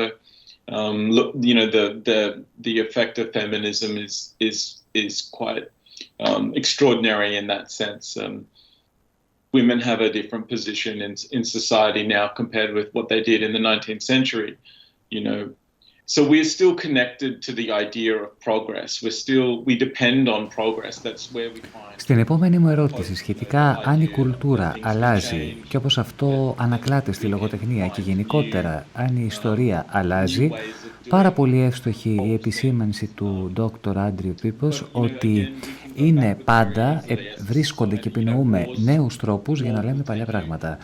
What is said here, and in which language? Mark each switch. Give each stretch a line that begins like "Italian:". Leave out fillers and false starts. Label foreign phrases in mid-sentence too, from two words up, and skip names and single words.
English: Look, the effect of feminism is quite extraordinary in that sense. Women have a different position in society now compared with what they did in the 19th century. So we're still connected to the idea of progress. We depend on progress. That's where we find.
Greek: Στην επόμενη μου ερώτηση σχετικά αν η κουλτούρα αλλάζει και όπως αυτό ανακλάται στη λογοτεχνία και γενικότερα αν η ιστορία αλλάζει, πάρα πολύ εύστοχη η επισήμανση του Dr. Άντριου Πίπος ότι είναι πάντα, βρίσκονται και επινοούμε νέους τρόπους για να λέμε παλιά πράγματα.